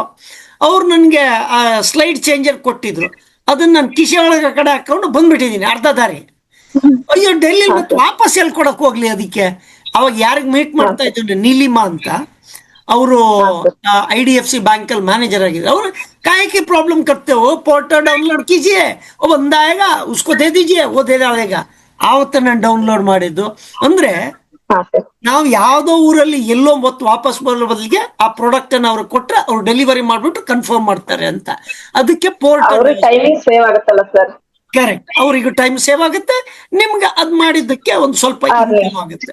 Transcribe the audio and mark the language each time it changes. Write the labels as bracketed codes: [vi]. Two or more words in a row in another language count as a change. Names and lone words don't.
[kn] ಅವ್ರು ನನಗೆ ಆ ಸ್ಲೈಡ್ ಚೇಂಜರ್ ಕೊಟ್ಟಿದ್ರು. ಅದನ್ನ ನಾನು ಕಿಶೆ ಒಳಗೆ ಕಡೆ ಹಾಕೊಂಡು ಬಂದ್ಬಿಟ್ಟಿದ್ದೀನಿ ಅರ್ಧ ದಾರಿ. ಅಯ್ಯೋ, ಡೆಲ್ಲಿ ಮತ್ತೆ ವಾಪಸ್ ಎಲ್ಲಿ ಕೊಡಕ್ ಹೋಗ್ಲಿ ಅದಕ್ಕೆ. ಅವಾಗ ಯಾರಿಗೆ ಮೀಟ್ ಮಾಡ್ತಾ ಇದ್ದೀನಿ, ನೀಲಿಮಾ ಅಂತ, ಅವರು IDFC बैंक ಅಲ್ಲಿ ಮ್ಯಾನೇಜರ್ ಆಗಿದ್ರು. ಅವರು ಕಾಯಕ್ಕೆ ಪ್ರಾಬ್ಲಮ್ [hi] करते हो, [en] portal download [hi] कीजिए, वो बंदा आएगा उसको दे दीजिए, वो दे डालेगा. [kn] ಆವತ್ತು ನಾನು ಡೌನ್ಲೋಡ್ ಮಾಡಿದ್ದು. ಅಂದ್ರೆ ನಾವು ಯಾವ್ದೋ ಊರಲ್ಲಿ ಎಲ್ಲೋ ಮತ್ತು ವಾಪಸ್ ಬರೋ ಬದಲಿಗೆ ಆ ಪ್ರಾಡಕ್ಟ್ ಅನ್ನ ಅವ್ರಿಗೆ ಕೊಟ್ರೆ ಅವ್ರು ಡೆಲಿವರಿ ಮಾಡ್ಬಿಟ್ಟು ಕನ್ಫರ್ಮ್ ಮಾಡ್ತಾರೆ ಅಂತ. ಅದಕ್ಕೆ ಪೋರ್ಟಲ್ [en] timing save [kn] ಆಗುತ್ತಲ್ಲ ಸರ್. ಕರೆಕ್ಟ್, ಅವರಿಗೂ [en] time save [kn] ಆಗುತ್ತೆ, ನಿಮ್ಗೆ ಅದ್ ಮಾಡಿದ್ದಕ್ಕೆ ಒಂದ್ ಸ್ವಲ್ಪ ಇನ್ಕಮ್ ಆಗುತ್ತೆ.